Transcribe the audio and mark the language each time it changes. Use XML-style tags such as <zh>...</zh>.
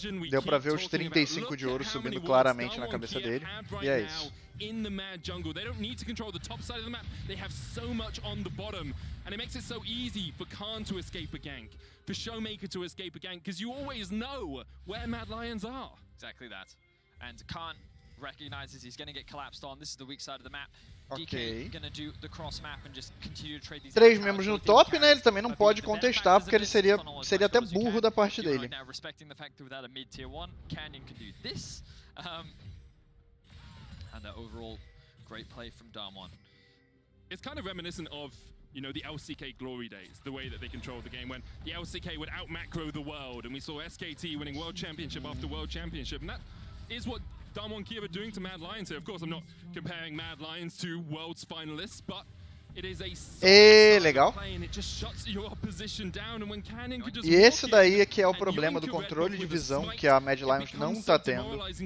<pt>Deu pra ver os 35 de ouro subindo claramente na cabeça dele. E é isso.</pt> <en>In the mad jungle, they don't need to control the top side of the map. They have so much on the bottom, and it makes it so easy for Khan to escape a gank, for Showmaker to escape a gank, because you always know where Mad Lions are. Exactly that. And Khan recognizes he's going to get collapsed on. This is the weak side of the map. Ok. DK going to do the cross map and just continue to trade these.</en> <pt>3 membros no top, né? Ele também não pode contestar, porque ele seria até burro da parte dele.</pt> <en>Now respecting the fact that without a mid tier 1, Canyon can do this. And that overall great play from Damwon. It's kind of reminiscent of, you know, the LCK glory days, the way that they controlled the game when the LCK would out-macro the world, and we saw SKT winning World Championship after World Championship, and that is what Damwon Kiev are doing to Mad Lions here. Of course, I'm not comparing Mad Lions to World's finalists, but it is a</en> <pt>legal.</pt> <en>play and it just shuts your opposition down, and when Canyon could just</en> <pt>E esse daí é que é o problema do controle de visão que a Mad Lions não tá tendo.</pt>